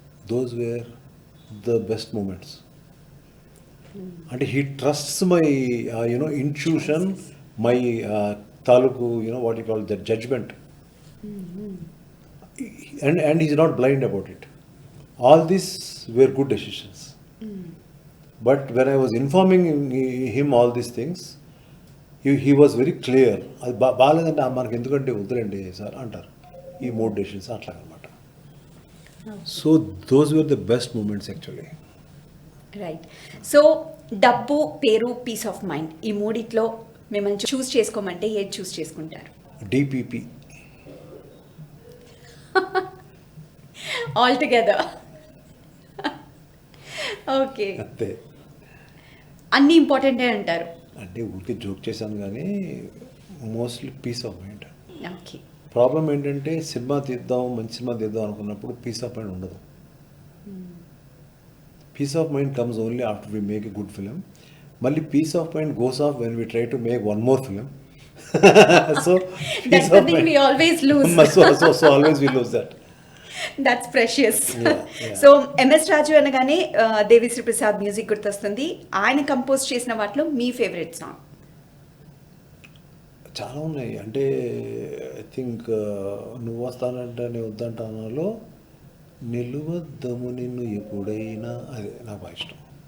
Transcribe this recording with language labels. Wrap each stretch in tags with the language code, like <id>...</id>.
<en>Those were the best moments. అంటే he trusts my intuition, my taluku, what you call that, judgment. And he's not blind about it. All these were good decisions. But when I was informing him all these things, he was very clear.</en> <te>అది బాగాలేదంటే మనకి ఎందుకంటే వద్దులేండి sir అంటారు. ఈ 3 decisions అట్లా అనమాట.</te> <en>So those were the best moments actually. Right.</en> <te>So డబ్బు, పేరు, పీస్ ఆఫ్ మైండ్, ఈ మూడిట్లో మిమ్మల్ని చూస్ చేసుకోమంటే ఏది చూస్ చేసుకుంటారు? DPP</te> <en>All together. Okay,</en> <te>అంతే. అన్నీ ఇంపార్టెంటే అంటారు? అంటే ఊరికే జోక్ చేశాను కానీ mostly piece of mind.</te> <en>Okay.</en> <te>Problem ఏంటంటే సినిమా తీద్దాం, మంచి సినిమా తీద్దాం అనుకున్నప్పుడు పీస్ ఆఫ్ మైండ్ ఉండదు.</te> <en>Peace of mind comes only after we make a good film. మళ్ళీ peace of mind goes off when we try to make one more film. So that's the thing we always lose. so always we lose that. That's precious. Yeah.</en> <te>So MS రాజు అనగానే Devi Sri Prasad music గుర్తొస్తుంది. ఆయన compose చేసిన వాటిలో మీ favourite song? చాలా ఉన్నాయి. అంటే I think నువ్వు వస్తానంటే నేను వద్దంటానాలో నిలువద్దము నిన్ను ఎప్పుడైనా, అది నాకు బాగా ఇష్టం.</te>